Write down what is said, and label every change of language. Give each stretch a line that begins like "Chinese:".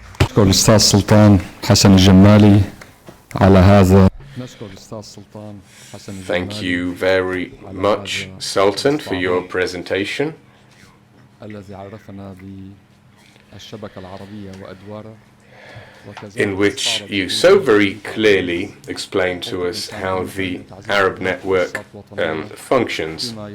Arabic: نشكر الأستاذ سلطان حسن الجمالي على هذا. نشكر الأستاذ سلطان حسن الجمالي.
English: Thank you very much, Sultan, for your presentation.
Arabic: الذي عرفنا بالشبكة العربية وأدوارها.
English: In which you so very clearly explained to us how the Arab network functions.